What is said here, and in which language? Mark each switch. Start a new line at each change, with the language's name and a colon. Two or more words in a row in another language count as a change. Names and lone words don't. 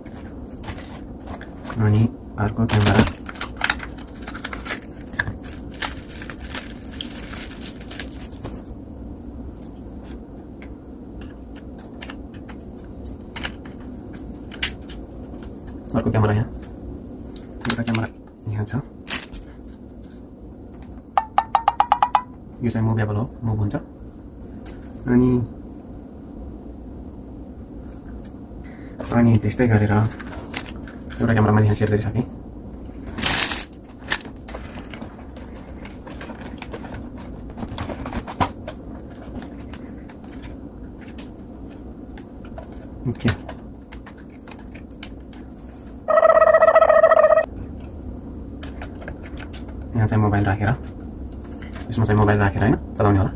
Indonesian: Nah, ini arko kamera. Arko kameranya. Kita kamera ini aja.
Nepali: यो चाहिँ मुभेबल हो, मुभ हुन्छ। अनि त्यस्तै गरेर एउटा क्यामेरा मैले यहाँ सेट गरिसकेँ। ओके, यहाँ चाहिँ मोबाइल राखेर यसमा चाहिँ मोबाइल राखेर हैन चलाउने होला।